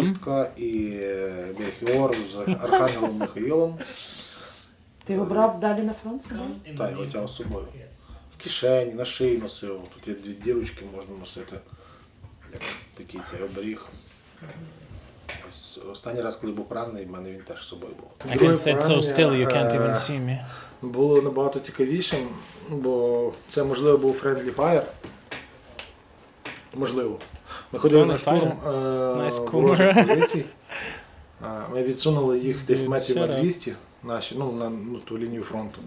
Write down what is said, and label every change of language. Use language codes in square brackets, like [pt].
[uk] кістка і Мельхіор з Архангелом Михаїлом. Ти його брав далі на фронт собою? Так, його тягав з собою. В кишені, на шиї носив. Тут є 2 дірочки, можна носити. Як такий цей оберіг. Останній раз, коли був поранений, в мене він теж з собою був. [en] I can sit so still you can't even see me. [uk] Було набагато цікавішим, бо це, можливо, був Friendly Fire. Можливо. Ми ходили на штурм ворожих позицій. Ми відсунули їх десь метрів на 200, наші, на ту лінію фронту.